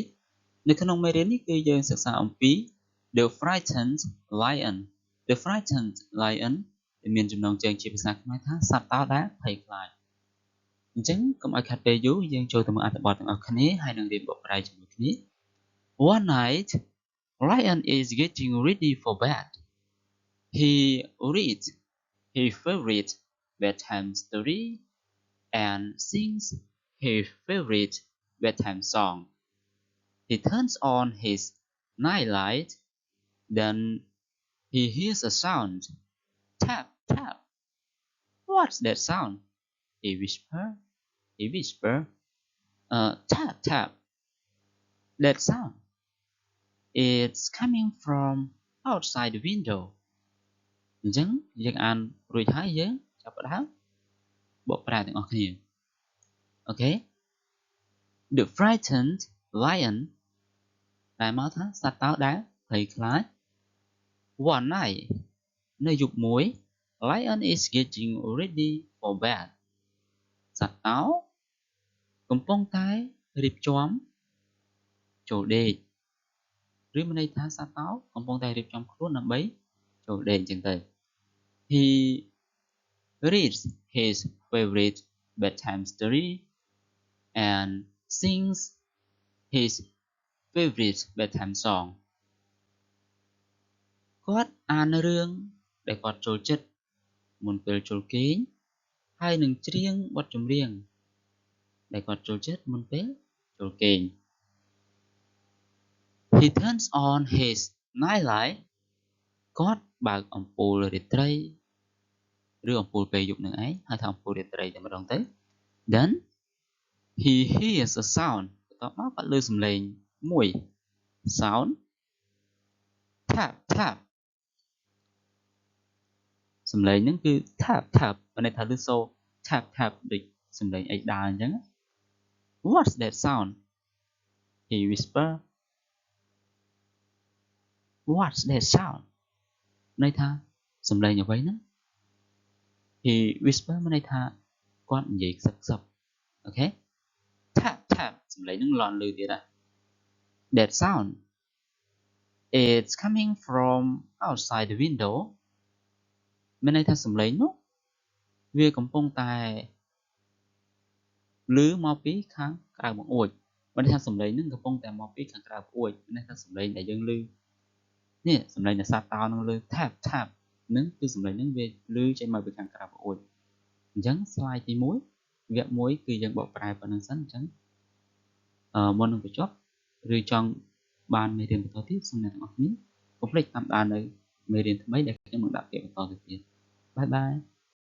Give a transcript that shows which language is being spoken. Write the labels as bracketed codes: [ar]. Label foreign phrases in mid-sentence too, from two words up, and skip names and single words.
[km] នៅក្នុងមេរៀននេះគឺយើងសិក្សាអំពី [en] The Frightened Lion The Frightened Lion [km] ដែលមានចំណងជើងជាភាសាខ្មែរថាសត្វតោដែលភ័យខ្លាចអញ្ចឹងកុំឲ្យខាត់ពេលយូរយើងចូលទៅមើលអត្ថបទទាំងអស់គ្នាហើយនឹងរៀនបកប្រែជាមួយគ្នា [en] One night Lion is getting ready for bed He reads his favorite bedtime story and sings his favorite bedtime song. He turns on his nightlight, then he hears a sound. Tap, tap. What's that sound? He whispered. Tap, tap. That sound. It's coming from outside the window. [km] អញ្ចឹងយើងអានរួចហើយយើងចាប់ផ្ដើមបកប្រែទាំងអស់គ្នា [en] Okay The frightened lion [km] តែមកថាសត្វតោដែលភ័យខ្លាច [en] One night [km] នៅយប់មួយ Lion [en] is getting ready for bed [km] សត្វតោកំពុងតែរៀបចំចូលដេកឬមានន័យថាសត្វតោកំពុងតែរៀបចំខ្លួនដើម្បីចូលដេកអញ្ចឹងទៅ [en] He reads his favorite bedtime story and sings his favorite bedtime song [km] គាត់អានរឿងដែលគាត់ចូលចិត្តមុនពេលចូលគេងហើយនឹងច្រៀងបទចម្រៀងដែលគាត់ចូលចិត្តមុនពេលចូលគេង [en] He turns on his nightlight [km] គាត់បើកអំពូលរាត្រីឬអំពូលពេលយប់នឹងឯងហៅថាអំពូលរាត្រីតែម្ដងទៅ [en] Then he hears a sound [km] បន្ទាប់មកគាត់ឮសំឡេងមួយ [en] sound tap tap [km] សំឡេងហ្នឹងគឺ [en] tap tap [km] មានន័យថាឮសូរ [en] tap tap [km] ដូចសំឡេងអីដើរអញ្ចឹង [en] What's that sound? He whisper What's that sound? [km] ន័យថាសំឡេងអ្វីហ្នឹង [en] He whisper [km] មានន័យថាគាត់និយាយខ្សឹបខ្សឹប [en] Okay tap tap [km] សំឡេងហ្នឹងលាន់ឮទៀតណា [en] That sound It's coming from outside the window [km] មានន័យថាសំឡេងនោះវាកំពុងតែ ឮមកពីខាងក្រៅបង្អួចមានន័យថាសំឡេងហ្នឹងកំពុងតែមកពីខាងក្រៅបង្អួចមានន័យថាសំឡេងដែលយើងឮនេះសំឡេងដែលសត្វតោនឹងឮ [en] tap tap [km] ហ្នឹងគឺសំឡេងហ្នឹងវាឮចេញមកពីខាងក្រៅបង្អួចអញ្ចឹង slide ទី1វគ្គ1គឺយើងបកប្រែប៉ុណ្្នឹងសិនអញ្ចឹងមុននឹងបញ្ចប់ឬចង់បានមេរៀនបន្តទៀតសូមអ្នកទាំងអស់គ្នាកុំភ្លេចតាមដាននៅមេរៀនថ្មីដែលខ្ញុំនឹងដាក់ពាក្យបន្តទៅទៀតបាយបាយ